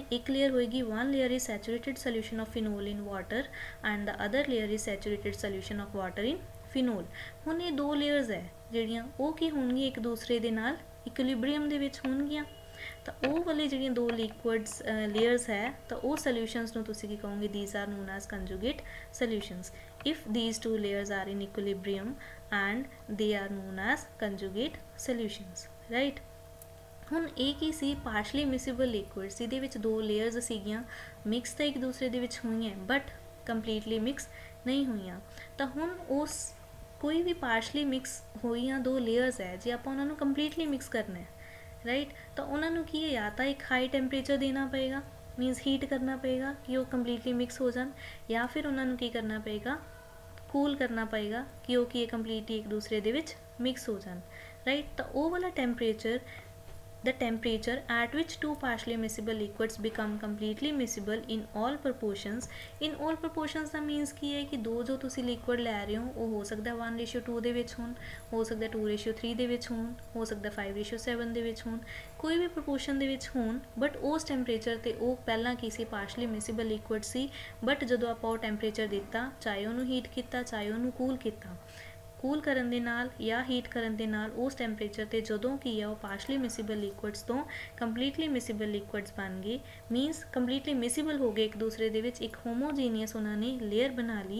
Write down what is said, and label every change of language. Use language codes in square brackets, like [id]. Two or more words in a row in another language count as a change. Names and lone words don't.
[pa] ਇੱਕ ਲੇਅਰ ਹੋਏਗੀ, [en] one layer is saturated solution of phenol in water and the other layer is saturated solution of water in phenol. [pa] ਹੁਣ ਇਹ ਦੋ ਲੇਅਰਸ ਹੈ ਜਿਹੜੀਆਂ ਉਹ ਕੀ ਹੋਣਗੀਆਂ, ਇੱਕ ਦੂਸਰੇ ਦੇ ਨਾਲ ਇਕੁਲਿਬਰੀਅਮ ਦੇ ਵਿੱਚ ਹੋਣਗੀਆਂ। ਤਾਂ ਉਹ ਵਾਲੇ ਜਿਹੜੀਆਂ ਦੋ [en] liquids layers [pa] ਹੈ, ਤਾਂ ਉਹ ਸੋਲਿਊਸ਼ਨਸ ਨੂੰ ਤੁਸੀਂ ਕੀ ਕਹੋਗੇ, [en] these are known as conjugate solutions. if these two layers are in equilibrium and they are known as conjugate solutions, right। [pa] ਹੁਣ ਇਹ ਕੀ ਸੀ, [en] partially miscible liquids [pa] ਜਿਹਦੇ ਵਿੱਚ ਦੋ ਲੇਅਰਸ ਸੀਗੀਆਂ, ਮਿਕਸ ਤਾਂ ਇੱਕ ਦੂਸਰੇ ਦੇ ਵਿੱਚ ਹੋਈਆਂ [en] but completely mix [pa] ਨਹੀਂ ਹੋਈਆਂ। ਤਾਂ ਹੁਣ ਉਸ ਕੋਈ ਵੀ [en] partially mix [pa] ਹੋਈਆਂ ਦੋ ਲੇਅਰਸ ਹੈ, ਜੇ ਆਪਾਂ ਉਹਨਾਂ ਨੂੰ [en] completely mix [pa] ਕਰਨਾ ਹੈ, ਰਾਈਟ, ਤਾਂ ਉਹਨਾਂ ਨੂੰ ਕੀ ਹੈ, ਜਾਂ ਤਾਂ ਇੱਕ [en] high temperature [pa] ਦੇਣਾ ਪਏਗਾ, [en] means heat [pa] ਕਰਨਾ ਪਏਗਾ ਕਿ ਉਹ [en] completely mix [pa] ਹੋ ਜਾਣ, ਜਾਂ ਫਿਰ ਉਹਨਾਂ ਨੂੰ ਕੀ ਕਰਨਾ ਪਏਗਾ, ਕੂਲ ਕਰਨਾ ਪਏਗਾ ਕਿ ਉਹ ਕੀ ਕੰਪਲੀਟਲੀ ਇੱਕ ਦੂਸਰੇ ਦੇ ਵਿੱਚ ਮਿਕਸ ਹੋ ਜਾਣ, ਰਾਈਟ। ਤਾਂ ਉਹ ਵਾਲਾ ਟੈਂਪਰੇਚਰ, [en] the temperature at which two partially miscible liquids become completely miscible in all proportions, in all proportions [pa] ਦਾ ਮੀਨਸ ਕੀ ਹੈ ਕਿ ਦੋ ਜੋ ਤੁਸੀਂ ਲਿਕੁਇਡ ਲੈ ਰਹੇ ਹੋ ਸਕਦਾ 1:2 ਦੇ ਵਿੱਚ ਹੋਣ, ਹੋ ਸਕਦਾ 2:3 ਦੇ ਵਿੱਚ ਹੋਣ, ਹੋ ਸਕਦਾ 5:7 ਦੇ ਵਿੱਚ ਹੋਣ, ਕੋਈ ਵੀ ਪ੍ਰਪੋਰਸ਼ਨ ਦੇ ਵਿੱਚ ਹੋਣ, ਬਟ ਉਸ ਟੈਂਪਰੇਚਰ 'ਤੇ ਉਹ ਪਹਿਲਾਂ ਕੀ ਸੀ, [en] partially miscible liquid [pa] ਸੀ, ਬਟ ਜਦੋਂ ਆਪਾਂ ਉਹ ਟੈਂਪਰੇਚਰ ਦਿੱਤਾ, ਚਾਹੇ ਉਹਨੂੰ ਹੀਟ ਕੀਤਾ ਚਾਹੇ ਉਹਨੂੰ ਕੂਲ ਕੀਤਾ, ਕੂਲ ਕਰਨ ਦੇ ਨਾਲ ਜਾਂ ਹੀਟ ਕਰਨ ਦੇ ਨਾਲ ਉਸ ਟੈਂਪਰੇਚਰ 'ਤੇ ਜਦੋਂ ਕੀ ਹੈ ਉਹ [en] partially miscible liquids [pa] ਤੋਂ [en] completely miscible liquids [pa] ਬਣ ਗਏ, [en] means completely miscible [pa] ਹੋ ਗਏ ਇੱਕ ਦੂਸਰੇ ਦੇ ਵਿੱਚ, ਇੱਕ ਹੋਮੋਜੀਨੀਅਸ ਉਹਨਾਂ ਨੇ ਲੇਅਰ ਬਣਾ ਲਈ।